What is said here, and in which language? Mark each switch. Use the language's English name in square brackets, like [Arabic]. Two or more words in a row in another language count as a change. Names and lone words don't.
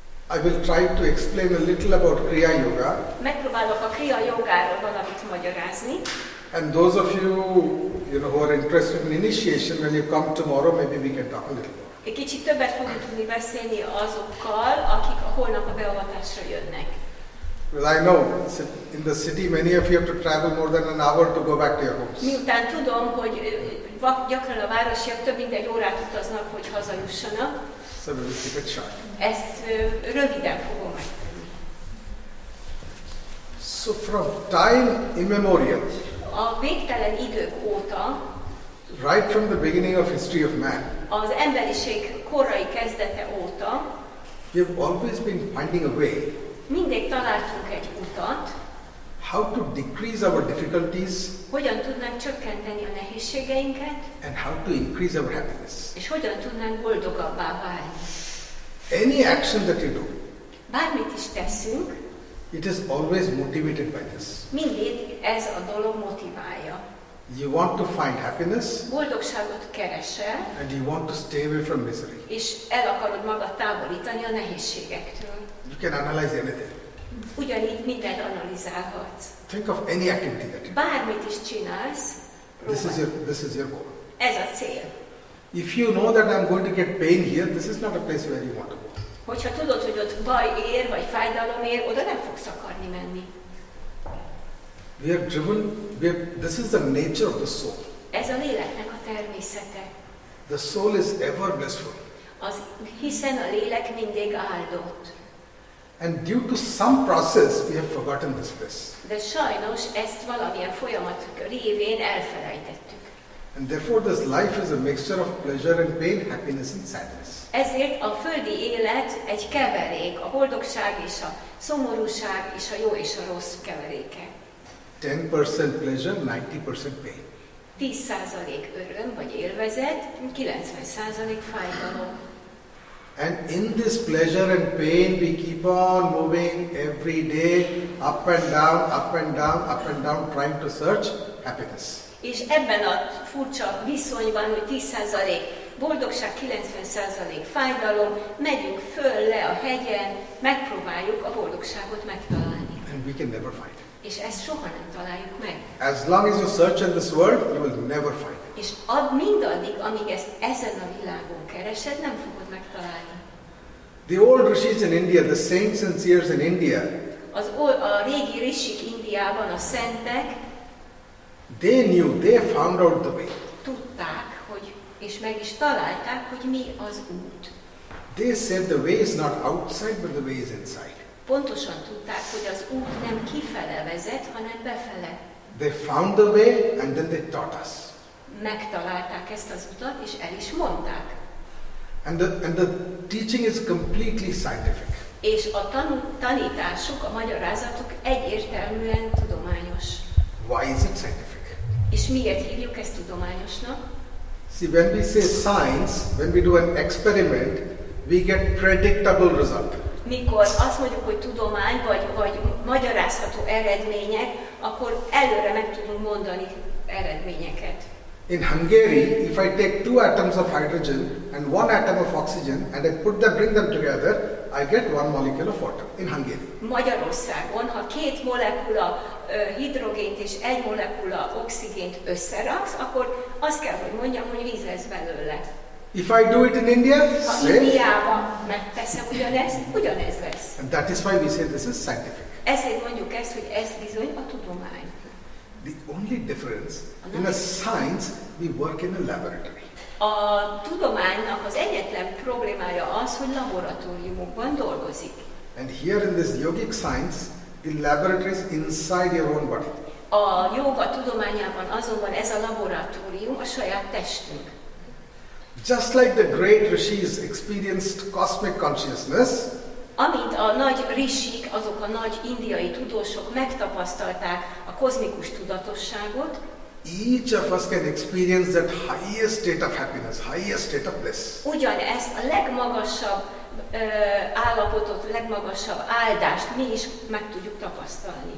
[English] I will try to explain a little about kriya yoga. [Hungarian] Megpróbálok a kriya jogáról valamit magyarázni. [English] And those of you, who are interested in initiation, when you come tomorrow, maybe we can talk a little more. [Hungarian] Egy kicsit többet fogunk tudni beszélni azokkal, akik holnap a beavatásra jönnek. [English] Well, I know, in the city many of you have to travel more than an hour to go back to your homes. [Hungarian] Miután tudom, hogy gyakran a városiak több mint egy órát utaznak, hogy hazajussanak. [English] So we will keep it short. [Hungarian] Ezt röviden fogom megtenni. [English] So from time immemorial, [Hungarian] a végtelen idők óta, [English] right from the beginning of history of man, [Hungarian] az emberiség korai kezdete óta, [English] we have always been finding a way [Hungarian] mindig találtunk egy utat, [English] how to decrease our difficulties [Hungarian] hogyan tudnánk csökkenteni a nehézségeinket, [English] and how to increase our happiness. [Hungarian] és hogyan tudnánk boldogabbá válni. [English] Any action that you do, [Hungarian] bármit is teszünk, [English] it is always motivated by this. [Hungarian] mindig ez a dolog motiválja. [English] You want to find happiness [Hungarian] Boldogságot keresel, [English] and you want to stay away from misery. [Hungarian] és el akarod magad távolítani a nehézségektől. [English] You can analyze anything. [Hungarian] Ugyanígy mindent analizálhatsz. [English] Think of any activity that you do. [Hungarian] Bármit is csinálsz, [English] This is your goal. [Hungarian] ez a cél. [English] If you know that I'm going to get pain here, this is not a place where you want to go. [Hungarian] Hogyha tudod, hogy ott baj ér, vagy fájdalom ér, oda nem fogsz akarni menni. [English] We are driven, this is the nature of the soul. [Hungarian] Ez a léleknek a természete. [English] The soul is ever blissful. [Hungarian] Hiszen a lélek mindig áldott. [English] And due to some process, we have forgotten this bliss. [Hungarian] De sajnos ezt valamilyen folyamat révén elfelejtettük. [English] And therefore this life is a mixture of pleasure and pain, happiness and sadness. [Hungarian] Ezért a földi élet egy keverék, a boldogság és a szomorúság és a jó és a rossz keveréke. [English] 10% pleasure, 90% pain. [Hungarian] 10% öröm vagy élvezet, 90% fájdalom. [English] And in this pleasure and pain, we keep on moving every day, up and down, up and down, up and down, trying to search happiness. [Hungarian] És ebben a furcsa viszonyban, hogy 10% boldogság, 90% fájdalom, megyünk föl le a hegyen, megpróbáljuk a boldogságot megtalálni. [English] And we can never find it. [Hungarian] És ezt soha nem találjuk meg. [English] As long as you search in this world, you will never find it. [Hungarian] És mindaddig, amíg ezt ezen a világon keresed, nem fogod megtalálni. [English] The old rishis in India, the saints and seers in India, [Hungarian] a régi rishik Indiában, a szentek, [English] they found out the way. [Hungarian] Tudták, és meg is találták, hogy mi az út. [English] They said the way is not outside, but the way is inside. [Hungarian] Pontosan tudták, hogy az út nem kifele vezet, hanem befele. [English] They found the way and then they taught us. [Hungarian] Megtalálták ezt az utat, és el is mondták. [English] And the teaching is completely scientific. [Hungarian] És a tanításuk, a magyarázatuk egyértelműen tudományos. [English] Why is it scientific? [Hungarian] És miért hívjuk ezt tudományosnak? [English] See, when we say science, when we do an experiment, we get predictable result. [Hungarian] Mikor azt mondjuk, hogy tudomány, vagy magyarázható eredmények, akkor előre meg tudunk mondani eredményeket. [English] In Hungary, if I take 2 atoms of hydrogen and 1 atom of oxygen and I bring them together, I get 1 molecule of water in Hungary. [Hungarian] Magyarországon, ha 2 molekula hidrogént és 1 molekula oxigént összeraksz, akkor azt kell, hogy mondjam, hogy víz lesz belőle. [English] If I do it in India, [Hungarian] ha Indiában megteszem ugyanezt, ugyanez lesz. [English] And that is why we say this is scientific. [Hungarian] Ezért mondjuk ezt, hogy ez bizony a tudomány. [English] The only difference, in a science, we work in a laboratory. [Hungarian] A tudománynak az egyetlen problémája az, hogy laboratóriumokban dolgozik. [English] And here in this yogic science, the laboratory is inside your own body. [Hungarian] A jóga tudományában azonban ez a laboratórium a saját testünk. [English] Just like the great rishis experienced cosmic consciousness, [Hungarian] amint a nagy rishik, azok a nagy indiai tudósok megtapasztalták a kozmikus tudatosságot, [English] each of us can experience that highest state of happiness, highest state of bliss. [Hungarian] Ugyanezt a legmagasabb állapotot, legmagasabb áldást mi is meg tudjuk tapasztalni.